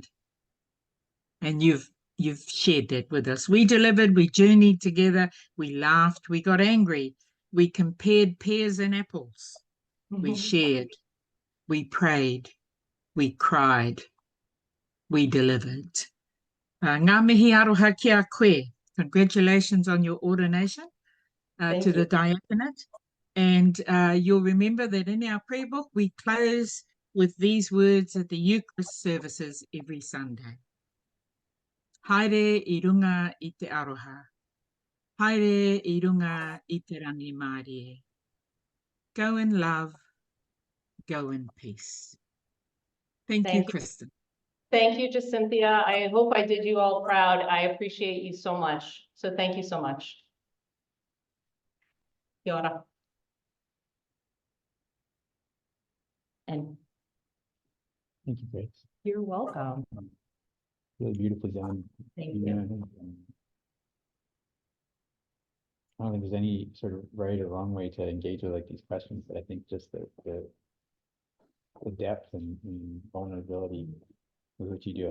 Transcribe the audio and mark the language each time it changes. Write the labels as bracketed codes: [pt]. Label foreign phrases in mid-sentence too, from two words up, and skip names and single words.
[en] And you've shared that with us. We delivered, we journeyed together, we laughed, we got angry, we compared pears and apples. We shared, we prayed, we cried, we delivered. [mi] Ngā mihi aroha ki a koe. [en] Congratulations on your ordination to the diaconate. And you'll remember that in our prayer book, we close with these words at the Eucharist services every Sunday. [mi] Haere I runga I te aroha. Haere I runga I te rangi Māori. [en] Go in love, go in peace. Thank you, Kristen. Thank you, Jacinthia. I hope I did you all proud. I appreciate you so much. So thank you so much. [mi] Kia ora. [en] And thank you, Grace. You're welcome. Really beautifully done. Thank you. I don't think there's any sort of right or wrong way to engage with like these questions, but I think just the depth and vulnerability with which you do it.